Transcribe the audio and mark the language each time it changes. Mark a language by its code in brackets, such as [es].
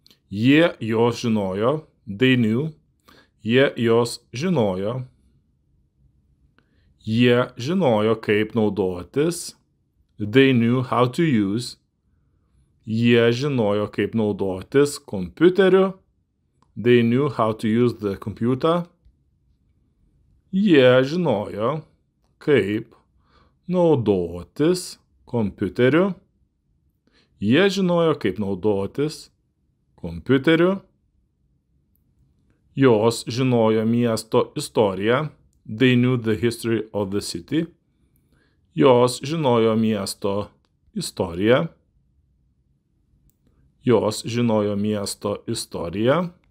[lt] Jie jos žinojo. [en] They knew. [lt] Jie jos žinojo. Jie žinojo, kaip naudotis. [en] They knew how to use. [lt] Jie žinojo, kaip naudotis kompiuteriu. [en] They knew how to use the computer. [lt] Jie žinojo, kaip naudotis kompiuteriu. Jie žinojo, kaip naudotis kompiuteriu. Jos žinojo miesto istoriją. [en] They knew the history of the city. [lt] Jos žinojo miesto istoriją. Jos žinojo miesto istoriją.